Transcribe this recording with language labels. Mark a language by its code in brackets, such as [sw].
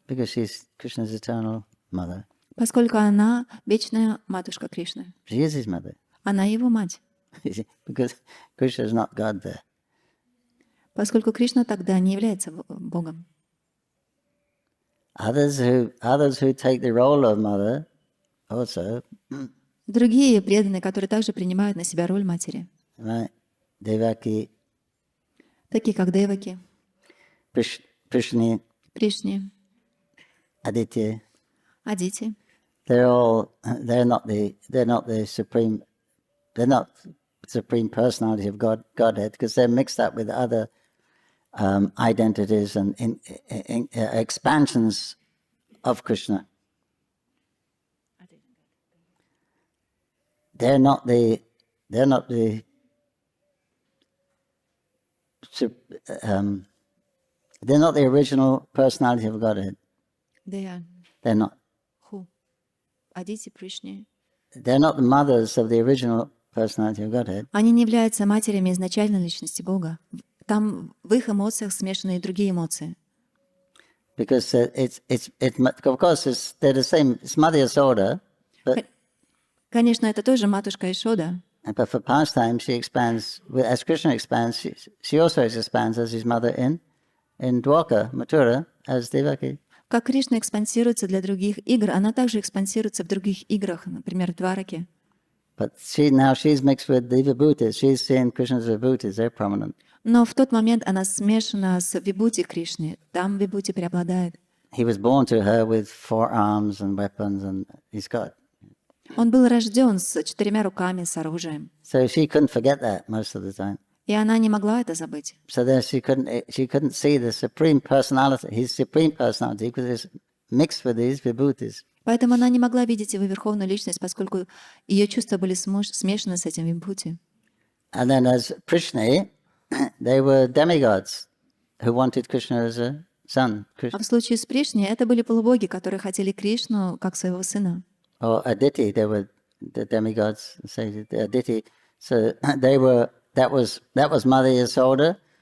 [en] Because she's Krishna's eternal mother. [ru] Поскольку она вечная матушка Кришны. [en] She is his mother. [ru] Она его мать. [en] Because Krishna is not God there. [ru] Поскольку Кришна тогда не является Богом. [en] Others who take the role of mother also. [ru] Другие преданные, которые также принимают на себя роль матери. [en] Right? Devaki. [ru] Такие как Деваки, [en] Prishni. [ru] Пришни, [en] Aditya. [ru] Адити. [en] They're not the supreme personality of Godhead because they're mixed up with other identities and expansions of Krishna. They're not the original personality of Godhead. They're not. Who? Адити, Пришни. They're not the mothers of the original personality of Godhead. [ru] Они не являются матерями изначальной личности Бога. Там в их эмоциях смешаны и другие эмоции. [en] Because of course they're the same. It's Mother Yasoda, but [ru] Конечно, это тоже матушка Ишода. [en] but for pastime she expands. As Krishna expands, she also expands as his mother in Dwarka, Mathura, as Devaki. [ru] Как Кришна экспансируется для других игр, она также экспансируется в других играх, например, в Двараке. [en] But she's mixed with the vibhutis. She's seeing Krishna's vibhutis. They're prominent. [ru] Но в тот момент она смешана с вибхути Кришны. Там вибхути преобладает. [en] He was born to her with 4 arms and weapons, and he's got. [ru] Он был рожден с 4 руками, с оружием. [en] So she couldn't forget that most of the time. [ru] И она не могла это забыть. [en] So there she couldn't see the supreme personality, his supreme personality, because it's mixed with these vibhutis. [ru] Поэтому она не могла видеть его верховную личность, поскольку ее чувства были смешаны с этим вибхути. [en] And then as Prishni, they were demigods who wanted Krishna as a son. [ru] А в случае с Пришни это были полубоги, которые хотели Кришну как своего сына. [en] Or Aditi, they were the demigods. Say Aditi, So that was Mother Yasoda.